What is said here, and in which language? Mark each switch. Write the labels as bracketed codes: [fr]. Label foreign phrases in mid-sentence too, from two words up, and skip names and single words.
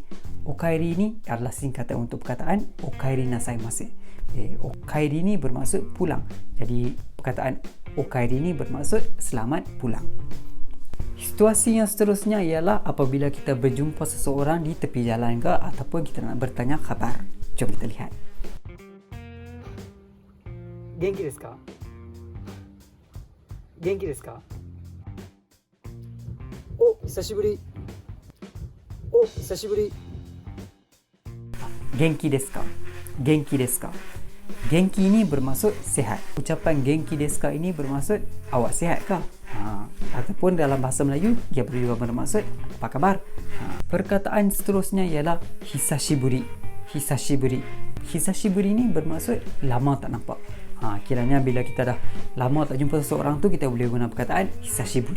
[ms] Okaeri ni adalah singkatan untuk perkataan [ja] おかえりなさいます. [ms] Okaeri ni bermaksud pulang. Jadi perkataan okaeri ni bermaksud selamat pulang. Situasi yang seterusnya ialah apabila kita berjumpa seseorang di tepi jalan ke ataupun kita nak bertanya khabar. Jom kita lihat. [ja] 元気ですか？元気ですか? 久しぶり。久しぶり. 元気ですか？元気ですか? [ms] Genki ini bermaksud sihat. Ucapan [ja] 元気ですか [ms] ini bermaksud awak sihat ke? Ataupun dalam bahasa Melayu dia juga bermaksud apa khabar. Perkataan seterusnya ialah hisashiburi. [ja] Hisashiburi. [ms] Hisashiburi ni bermaksud lama tak nampak. Kiranya bila kita dah lama tak jumpa seseorang tu, kita boleh guna perkataan hisashiburi.